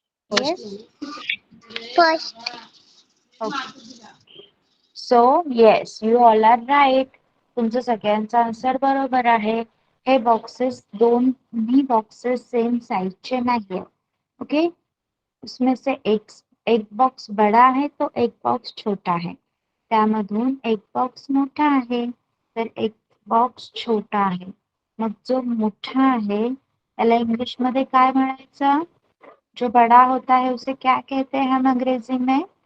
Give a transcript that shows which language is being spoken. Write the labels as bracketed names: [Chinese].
[English] Yes. First. Okay, so yes, you all are right. [Marathi] तुमचं सगळ्यांचा answer बरोबर आहे. हे बॉक्सेस दोन्ही बॉक्सेस सेम साइजचे नाही. [Hindi] ओके, उसमें से एक बॉक्स बड़ा है तो एक बॉक्स छोटा है. [Marathi] त्यामधून एक बॉक्स मोठा आहे तर एक बॉक्स छोटा आहे. मग जो मोठा आहे त्याला इंग्लिश मध्ये काय म्हणायचं? [Hindi] जो बड़ा होता है उसे क्या कहते हैं हम अंग्रेजी में?